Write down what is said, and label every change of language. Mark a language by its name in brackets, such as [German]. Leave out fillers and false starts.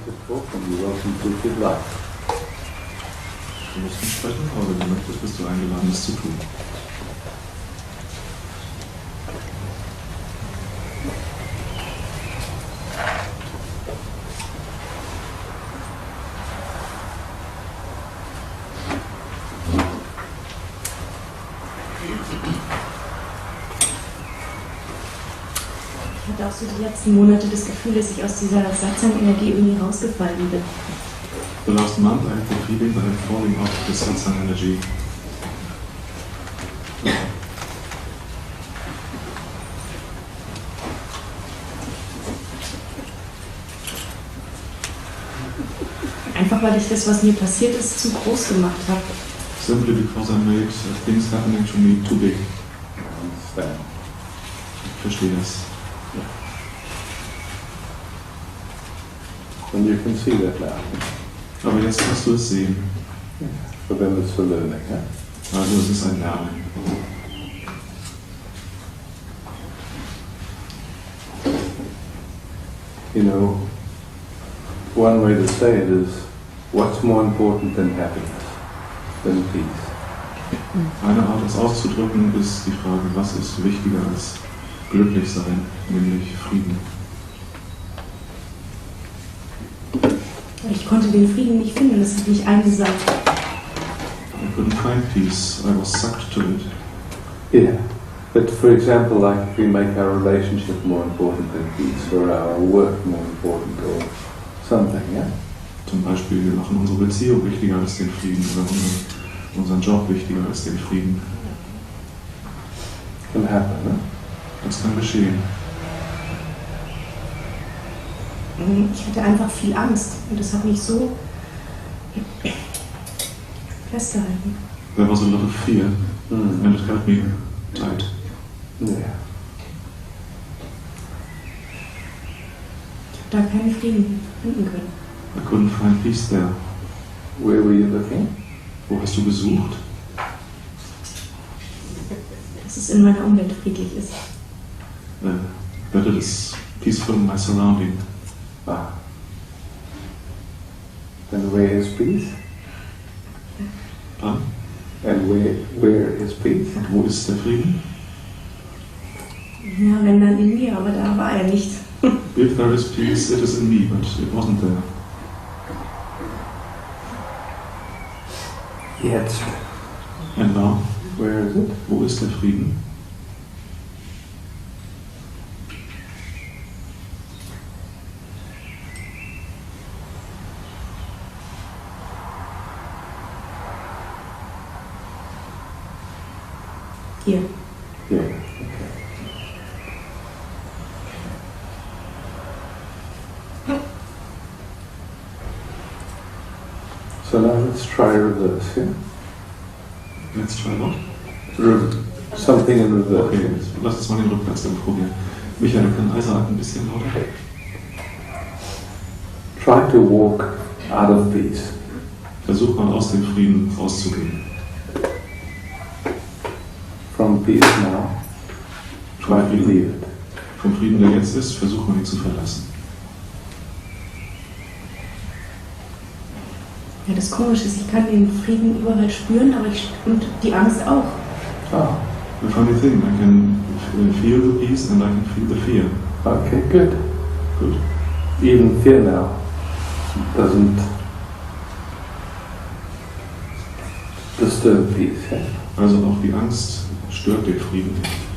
[English] talk and you're welcome to if you'd like. [German] Du musst nicht sprechen, aber wenn du möchtest, bist du eingeladen, es zu tun. Ich hatte auch so die letzten Monate das Gefühl, dass ich aus dieser Satsang-Energie irgendwie rausgefallen bin. [English] The last month I had the feeling that I'm falling off the Satsang energy. [German] Einfach weil ich das, was mir passiert ist, zu groß gemacht habe. [English] Simply because I made things happening to me too big. [German] Ich verstehe das. [English] And you can see that now. [German] Aber jetzt kannst du es sehen. [English] For them it's for learning. Yeah? [German] Also es ist ein Lernen. [English] You know, one way to say it is, what's more important than happiness, than peace? [German] Eine Art, es auszudrücken, ist die Frage, was ist wichtiger als Glücklichsein, nämlich Frieden. Ich konnte den Frieden nicht finden, das hat mich eingesaugt. [English] I couldn't find peace, I was sucked to it. Yeah, but for example, like if we make our relationship more important than peace, or our work more important, or something, yeah? [German] Zum Beispiel, wir machen unsere Beziehung wichtiger als den Frieden oder unseren Job wichtiger als den Frieden. [English] Can happen, ne? [German] Das kann geschehen. Ich hatte einfach viel Angst und das hat mich so festgehalten. [English] There was a lot of fear, and it held me tight. Yeah. [German] Ich habe da keinen Frieden finden können. [English] I couldn't find peace there. Where were you looking? [German] Wo hast du gesucht? Dass es in meiner Umwelt friedlich ist. [English] That it is peaceful in my surrounding. Ah. And where is peace? [German] Dann? [English] And where is peace? [German] Und wo ist der Frieden? Ja, wenn dann in mir, aber da war er nicht. [English] If there is peace, it is in me, but it wasn't there. [German] Jetzt. [English] And now? Where is it? [German] Wo ist der Frieden? Hier. [English] Yeah. Okay. So now let's try reverse, yeah? Let's try what? Something in reverse. [German] Okay, lass uns mal den Rückwärtsgang probieren. Michael, du kannst leiser ein bisschen lauter. [English] Try to walk out of peace. [German] Versuch mal aus dem Frieden rauszugehen. [English] From peace now, try to leave it. [German] Vom Frieden, der jetzt ist, versuch mal ihn zu verlassen. Ja, das Komische ist, ich kann den Frieden überall spüren, aber und die Angst auch. Ah, [English] The funny thing, I can feel the peace and I can feel the fear. okay, good. Good. Even fear now doesn't disturb peace, yeah? [German] Also auch die Angst stört den Frieden nicht.